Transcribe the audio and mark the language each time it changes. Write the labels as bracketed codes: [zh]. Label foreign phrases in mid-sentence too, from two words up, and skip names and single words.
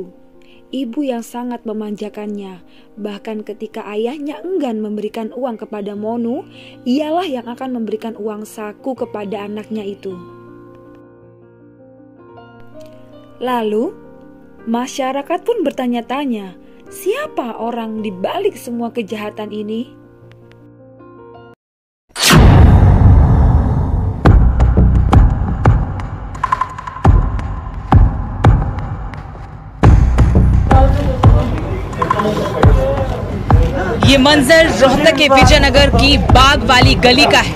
[id] Ibu yang sangat memanjakannya. Bahkan ketika ayahnya enggan memberikan uang kepada Monu, ialah yang akan memberikan uang saku kepada anaknya itu. Lalu masyarakat pun bertanya-tanya, siapa orang di balik semua kejahatan ini? [hi] ये मंजर रोहतक के विजयनगर की बाग वाली गली का है।